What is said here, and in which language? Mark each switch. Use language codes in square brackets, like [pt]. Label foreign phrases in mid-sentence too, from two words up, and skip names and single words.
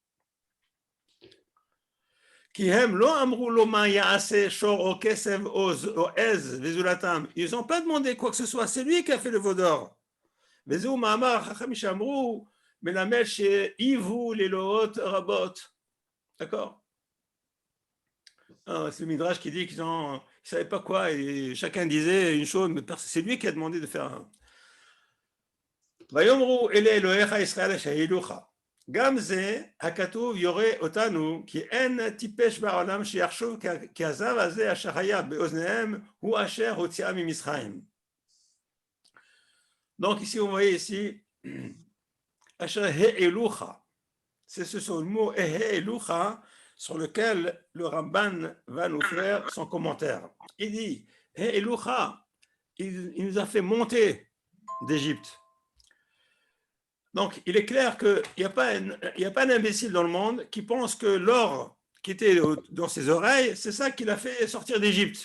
[fr] Ils n'ont pas demandé quoi que ce soit, c'est lui qui a fait le veau d'or. D'accord. C'est le Midrash qui dit qu'ils ne savaient pas quoi, et chacun disait une chose, mais c'est lui qui a demandé de faire un. [he] ויאמרו אלה אלוהיך ישראל אשר העלוך. גם זה הכתוב יורה אותנו כי אין טיפש בעולם שיחשוב כי הזב הזה אשר היה באוזניהם הוא אשר הוציאה ממצרים. [fr] Donc ici vous voyez ici [he] אשר העלוך, [fr] c'est ce mot העלוך sur lequel le Ramban va nous faire son commentaire. Il dit העלוך, il nous a fait monter d'Égypte. Donc, il est clair qu'il n'y a pas un imbécile dans le monde qui pense que l'or qui était dans ses oreilles, c'est ça qui l'a fait sortir d'Égypte.